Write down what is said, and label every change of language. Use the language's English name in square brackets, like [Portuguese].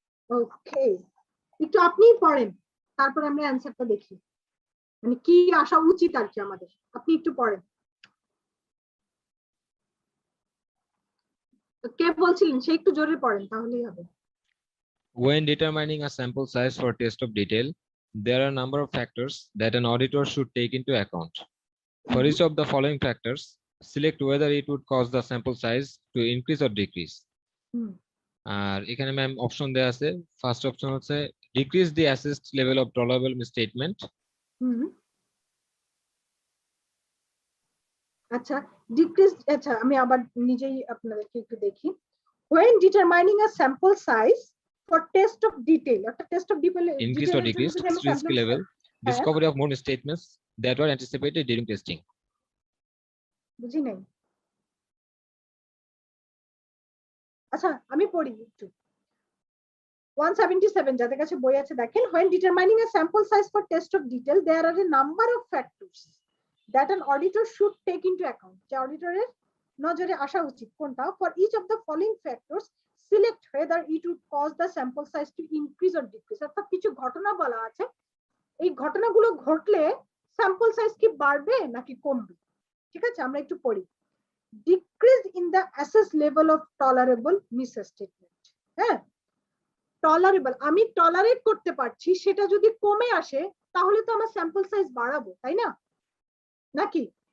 [Bangla] ওকে, একটু আপনিই পড়েন, তারপর আমরা অ্যানসারটা দেখি, মানে কি আসা উচিত আর কি আমাদের। আপনি একটু পড়েন। কে বলছিলেন সে একটু জোরে পড়েন, তাহলেই হবে। [English] When determining a sample size for test of detail, there are a number of factors that an auditor should take into account. For each of the following factors, select whether it would cause the sample size to increase or decrease. [Bangla] আর এখানে ma'am option দেয়া আছে। [English] First option হচ্ছে decrease the assessed level of tolerable misstatement. [Bangla] আচ্ছা, decrease. আচ্ছা আমি আবার নিজেই আপনাদেরকে একটু দেখি। [English] When determining a sample size for test of detail, [Bangla] অর্থাৎ [English] Test of detail Increase or decrease risk level, discovery of more misstatements that were anticipated during testing. [Bangla] বুঝি নাই। আচ্ছা আমি পড়ি একটু। 177 যাদের কাছে বই আছে দেখেন। [English] When determining a sample size for test of detail, there are a number of factors that an auditor should take into account. [Bangla] যে অডিটরের নজরে আসা উচিত কোনটা? [English] For each of the following factors, select whether it would cause the sample size to increase or decrease. [Bangla] অর্থাৎ কিছু ঘটনা বলা আছে, এই ঘটনাগুলো ঘটলে স্যাম্পল সাইজ কি বাড়বে নাকি কমবে। ঠিক আছে, আমরা একটু পড়ি। [English] Decrease in the assessed level of tolerable misstatement. [Bangla] হ্যাঁ, টলারেবল, আমি টলারেট করতে পারছি, সেটা যদি কমে আসে তাহলে তো আমার স্যাম্পল সাইজ বাড়াবো, তাই না? নাকি?